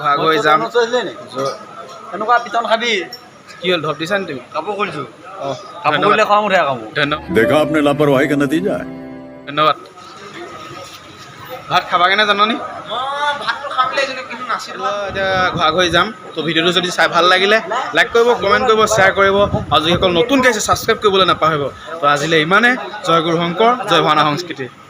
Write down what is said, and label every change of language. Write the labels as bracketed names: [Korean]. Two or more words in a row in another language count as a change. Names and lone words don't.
[Assamese] হৈ যাম এনেকুৱা পিটন খাবি কি হ'ল ধপ দিছা নি তুমি কাপোৰ খুলিছোঁ অঁ কাপোৰ কৰিলে খং উঠে কাপোৰ [Hindi] देखा आपने लापरवाही का नतीजा है [Assamese] ধন্যবাদ ভাত খাবাগৈনে জাননি মই ভাতটো খাম বুলি আহিছিলোঁ কিন্তু নাছিলোঁ এতিয়া ঘৰা ঘৰি যাম তো ভিডিঅ'টো যদি চাই ভাল লাগিলে লাইক কৰিব কমেণ্ট কৰিব শ্বেয়াৰ কৰিব আৰু যিসকল নতুনকৈ আহিছে ছাবস্ক্ৰাইব কৰিবলৈ নাপাহৰিব তো আজিলৈ ইমানে জয় গুৰু শংকৰ জয় ভাওনা সংস্কৃতি